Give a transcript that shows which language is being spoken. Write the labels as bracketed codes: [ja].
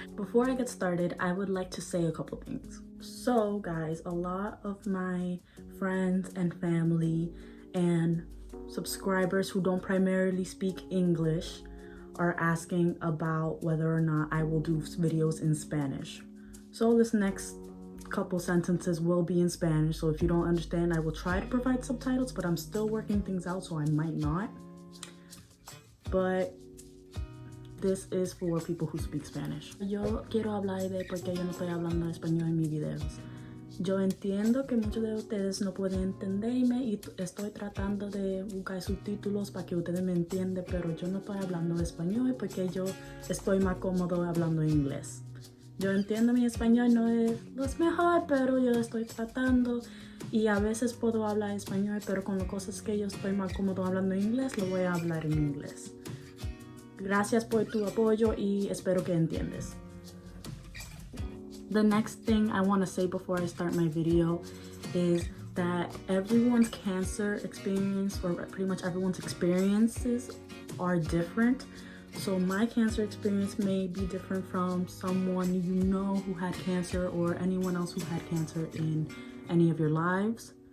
[en] Before I get started, I would like to say a couple things. So guys, a lot of my friends and family and subscribers who don't primarily speak English are asking about whether or not I will do videos in Spanish. So this next couple sentences will be in Spanish, so if you don't understand, I will try to provide subtitles, but I'm still working things out, so I might not. But this is for people who speak Spanish. [es] Yo quiero hablar de por qué yo no estoy hablando español en mis videos. Yo entiendo que muchos de ustedes no pueden entenderme y estoy tratando de buscar subtítulos para que ustedes me entiendan, pero yo no estoy hablando español porque yo estoy más cómodo hablando inglés. Yo entiendo mi español no es lo mejor, pero yo estoy tratando y a veces puedo hablar español, pero con las cosas que yo estoy más cómodo hablando inglés, lo voy a hablar en inglés. Gracias por tu apoyo y espero que entiendas. [en] The next thing I want to say before I start my video is that everyone's cancer experience, or pretty much everyone's experiences, are different. So my cancer experience may be different from someone you know who had cancer or anyone else who had cancer in any of your lives.